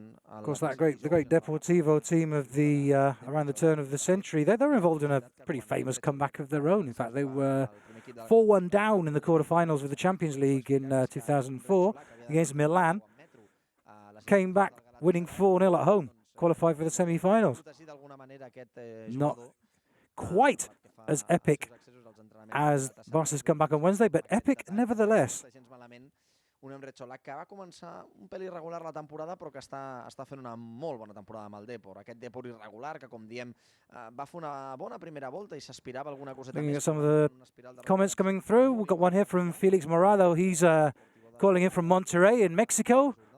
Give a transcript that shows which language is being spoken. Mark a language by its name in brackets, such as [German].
[English] Of course, the great Deportivo team of the around the turn of the century, they were involved in a pretty famous comeback of their own. In fact, they were 4-1 down in the quarterfinals of the Champions League in 2004 against Milan. Came back winning 4-0 at home, qualified for the semi-finals. Not quite as epic as Barca's comeback on Wednesday, but epic nevertheless. [Catalan] Un Enrecholak que va començar un pèl irregular la temporada, però que està fent una molt bona temporada amb el Depor. Aquest Depor irregular que, com diem, va fer una bona primera volta i s'aspirava alguna coseta més. [English] Some of the comments coming through. We've got one here from Felix Morado. He's calling in from Monterrey in Mexico.